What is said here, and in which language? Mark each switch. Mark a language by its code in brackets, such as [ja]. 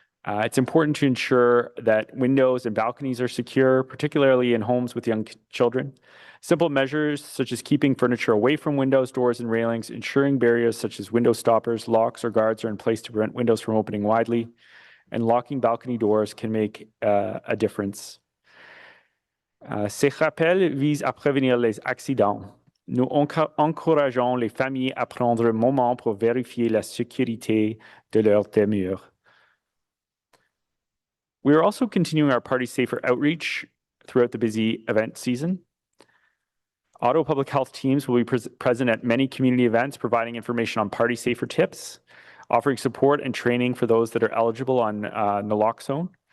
[en] It's important to ensure that windows and balconies are secure, particularly in homes with young children. Simple measures such as keeping furniture away from windows, doors, and railings, ensuring barriers such as window stoppers, locks, or guards are in place to prevent windows from opening widely, and locking balcony doors can make a difference. [fr] Ces rappels visent à prévenir les accidents. Nous encourageons les familles à prendre un moment pour vérifier la sécurité de leur demeure. [en] We are also continuing our Party Safer outreach throughout the busy event season. Ottawa Public Health teams will be present at many community events, providing information on Party Safer tips, offering support and training for those that are eligible on naloxone.